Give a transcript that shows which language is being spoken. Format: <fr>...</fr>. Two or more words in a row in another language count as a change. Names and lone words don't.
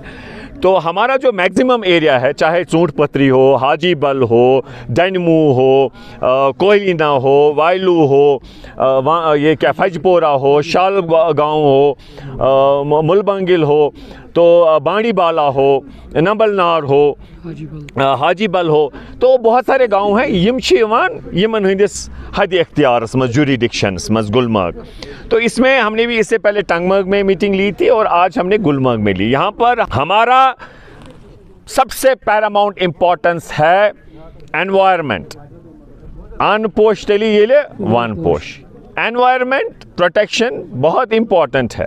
<hi>तो हमारा जो मैक्सिमम एरिया है, चाहे चूंट पत्री हो, हाजी बल हो, डनमू हो, कोयलीना हो, वायलू हो, वहाँ ये क्या फजपोरा हो, शाल गाँव हो, मुलबंगिल हो, तो बाड़ी बाला हो, नंबलनार हो, हाजी बल हो, तो बहुत सारे गांव हैं</hi> <ks>यमन हंदिस हद इख्तियारस मज जुरिडिक्शंस मज गुलमर्ग।</ks> <hi>तो इसमें हमने भी इससे पहले टंगमर्ग में मीटिंग ली थी और आज हमने गुलमर्ग में ली। यहाँ पर हमारा सबसे</hi> <en>paramount importance</en> <hi>है एनवायरनमेंट।</hi> <ks>अनपोश टेली ये ले वन पोश,</ks> <en>environment protection</en> <hi>बहुत इम्पोर्टेंट है।</hi>